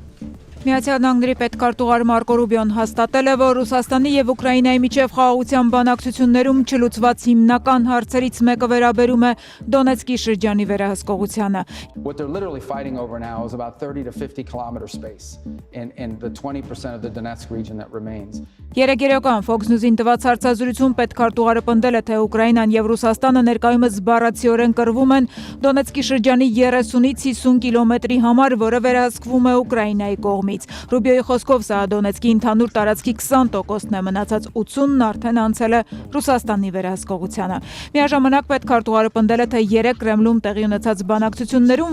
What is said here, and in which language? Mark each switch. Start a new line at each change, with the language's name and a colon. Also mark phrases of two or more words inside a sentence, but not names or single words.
Armenian: Միացյալ Նահանգների պետքարտուղար Մարկո Ռուբիոն հաստատել է, որ Ռուսաստանի եւ Ուկրաինայի միջև խաղաղության բանակցություններում չլուծված հիմնական հարցերից մեկը վերաբերում է Դոնեցկի շրջանի վերահսկողությանը։
English: What they're literally fighting over now is about 30 to 50 kilometer space in the 20% of the Donetsk region that remains.
Armenian: Երեգերական Fox News-ին տված հարցազրույցում պետքարտուղարը պնդել է, թե Ուկրաինան եւ Ռուսաստանը ներկայումս զբաղացիորեն կռվում են Դոնեցկի շրջանի 30-ից 50 կիլոմետրի համար, որը վերահսկվում է Ուկրաինայի կողմից։ Ռուբիոյի խոսքով սա Դոնեցկի ընդհանուր տարածքի 20%-ն է, մնացած 80%-ն արդեն անցել է Ռուսաստանի վերահսկողությանը։ Միաժամանակ պետքարտուղարը պնդել է, թե 3 Կրեմլում տեղի ունեցած բանակցություններում